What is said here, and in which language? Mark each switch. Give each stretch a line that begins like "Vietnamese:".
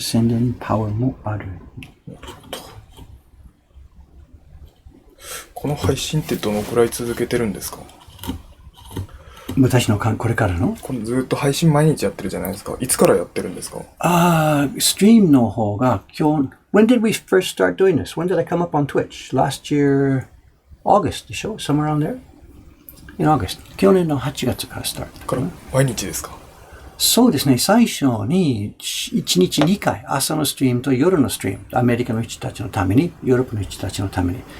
Japanese: 宣伝パワーもある。この配信ってどのくらい続けてるんですか？私のこれからのこれずっと配信毎日やってるじゃないですか。いつからやってるんですか？ストリームの方が今日
English: When did we first start doing this? When did I come up on Twitch? Last year, August, the show? Somewhere around there? In August.
Japanese: 去年の8月からスタート。から毎日ですか？そうですね。最初に1日2回、朝のストリームと夜のストリーム。アメリカの人たちのために、ヨーロッパの人たちのために。